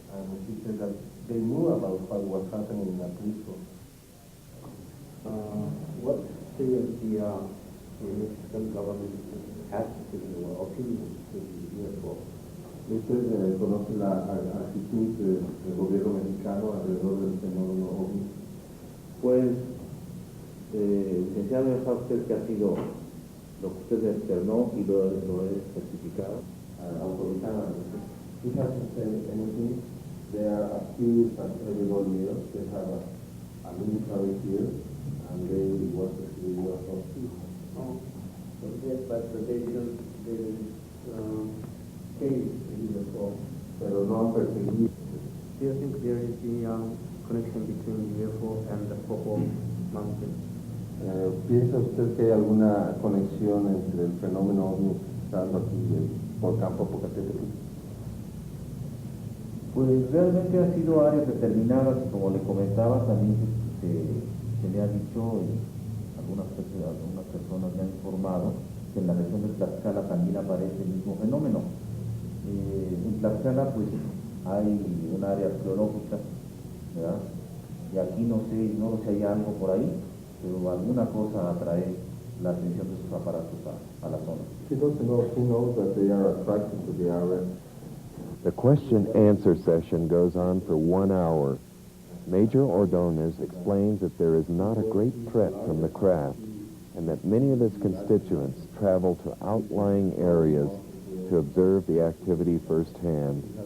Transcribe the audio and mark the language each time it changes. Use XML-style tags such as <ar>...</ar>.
<en>And he said that they knew about what was happening in Atlisco. What does the Mexican government attitude or opinion to the UFO?</en> <es>¿Usted conoce la actitud del gobierno mexicano alrededor del fenómeno OVNI? Pues, licenciado, ya sabe usted que ha sido lo que usted externó y lo he certificado, autorizado.</es> <en>He hasn't said anything. They are accused as everybody else. They have a military here, and they work with the UFO. Oh, yes, but they didn't case the UFO.</en> <es>Pero no han perseguido.</es> <en>Do you think there is the connection between UFO and the Popo Mountain?</en> <es>¿Piensa usted que hay alguna conexión entre el fenómeno OVNI estando aquí por campo Popocatépetl? Pues realmente han sido áreas determinadas, como le comentaba, también se me ha dicho, algunas personas me han informado, que en la región de Tlaxcala también aparece el mismo fenómeno. En Tlaxcala pues hay un área arqueológica, ¿verdad? Y aquí no sé si hay algo por ahí, pero alguna cosa atrae la atención de sus aparatos a la zona.</es> <en>He doesn't know. He knows that they are attracted to the area. The question-answer session goes on for 1 hour. Major Ordonez explains that there is not a great threat from the craft and that many of his constituents travel to outlying areas to observe the activity firsthand.</en>